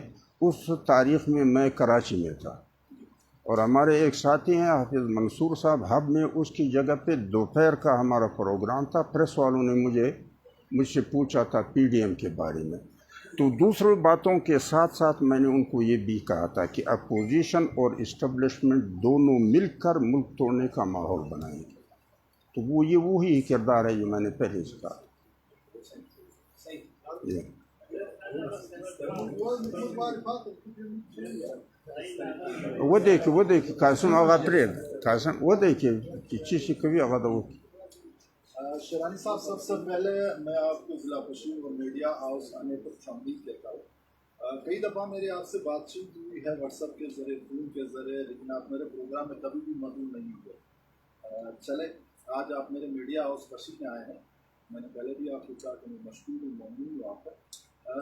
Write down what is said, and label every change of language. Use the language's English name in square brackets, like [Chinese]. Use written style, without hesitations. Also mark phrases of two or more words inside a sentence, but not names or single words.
[Urdu] اس تاریخ میں کراچی میں تھا، اور ہمارے ایک ساتھی ہیں حافظ منصور صاحب، ہب میں اس کی جگہ پہ دوپہر کا ہمارا پروگرام تھا، پریس والوں نے مجھ سے پوچھا تھا پی ڈی ایم کے بارے میں۔ تو دوسرے باتوں کے ساتھ ساتھ میں نے ان کو یہ بھی کہا تھا کہ اپوزیشن اور اسٹیبلشمنٹ دونوں مل کر ملک توڑنے کا ماحول بنائیں گے، تو وہی کردار ہے جو میں نے پہلے سے کہا۔ [Pashto] ودیکي قاسم هغه پرېږده، قاسم ودیکي چې شي کوي هغه د وکړي۔ [Urdu] شیرانی صاحب، سب سے پہلے میں آپ کو ضلع پشین و میڈیا ہاؤس آنے پر خوشامدید کہتا ہوں۔ کئی دفعہ میری آپ سے بات چیت ہوئی ہے واٹس ایپ کے ذریعے، فون کے ذریعے، لیکن آپ میرے پروگرام میں کبھی بھی موجود نہیں ہوئے۔ چلے آج آپ میرے میڈیا ہاؤس پشین میں آئے ہیں، میں نے پہلے بھی آپ کو کہا کہ میں مشہور ہوں، ممنون ہوں آپ کا۔